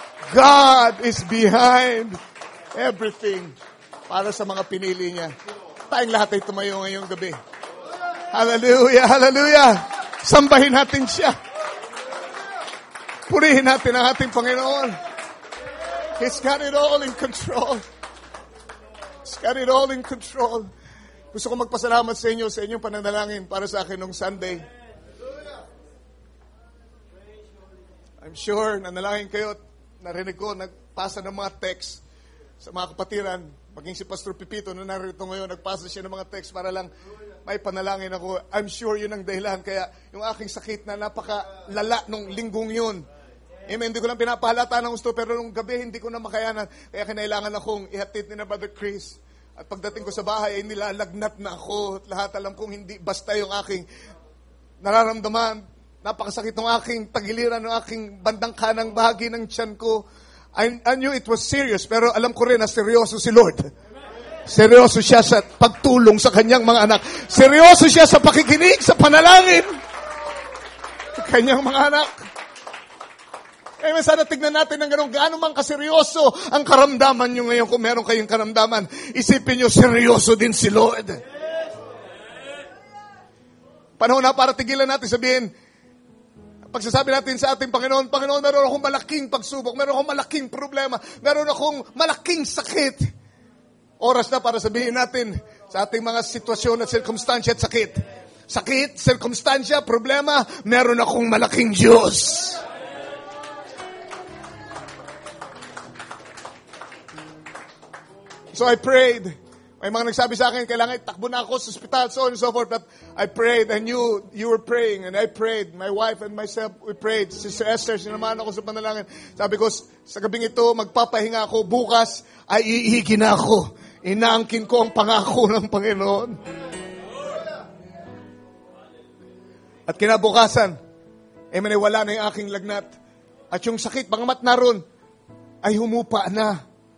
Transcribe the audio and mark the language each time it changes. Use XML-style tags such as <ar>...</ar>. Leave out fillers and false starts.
<en>God is behind everything</en> <tl>para sa mga pinili niya. Tayong lahat ay tumayo ngayong gabi. Hallelujah, hallelujah. Sambahin natin siya. Purihin natin ang ating Panginoon.</tl> <en>He's got it all in control. He's got it all in control.</en> <tl>Gusto ko magpasalamat sa inyo, sa inyong pananalangin para sa akin nung Sunday.</tl> <en>I'm sure,</en> <tl>nanalangin kayo at narinig ko, nagpasa ng mga text sa mga kapatiran. Maging si Pastor Pipito, na narito ngayon, nagpasa siya ng mga text para lang may panalangin ako.</tl> <en>I'm sure</en> <tl>yun ang dahilan. Kaya yung aking sakit na napakalala nung linggong yun. Amen, hindi ko lang pinapahalata ng gusto, pero nung gabi hindi ko na makayanan. Kaya kinailangan akong ihatid ni na Brother Chris. At pagdating ko sa bahay, ay nilalagnat na ako. At lahat alam kong hindi basta yung aking nararamdaman. Napakasakit ng aking tagiliran, ng aking bandang kanang bahagi ng tiyan ko.</tl> <en>I knew it was serious,</en> <tl>pero alam ko rin na seryoso si Lord. Seryoso siya sa pagtulong sa kanyang mga anak. Seryoso siya sa pakikinig, sa panalangin. Sa kanyang mga anak. Sana tignan natin ng ganun, gaano man kaseryoso ang karamdaman nyo ngayon. Kung meron kayong karamdaman, isipin nyo, seryoso din si Lord. Panahon na para tigilan natin, sabihin, pagsasabi natin sa ating Panginoon, Panginoon, meron akong malaking pagsubok, meron akong malaking problema, meron akong malaking sakit. Oras na para sabihin natin sa ating mga sitwasyon at sirkumstansya at sakit. Sakit, sirkumstansya, problema, meron akong malaking Diyos.</tl> <en>So I prayed.</en> <tl>May mga nagsabi sa akin, kailangan takbo na ako sa ospital,</tl> <en>so on and so forth. But I prayed, and you were praying, and I prayed. My wife and myself, we prayed.</en> <tl>Sister Esther, sinamahan ako sa panalangin. Sabi ko, sa gabing ito, magpapahinga ako. Bukas, ay iigin ako. Inaangkin ko ang pangako ng Panginoon. At kinabukasan, wala na yung aking lagnat. At yung sakit, pangamat naroon, ay humupa na.</tl>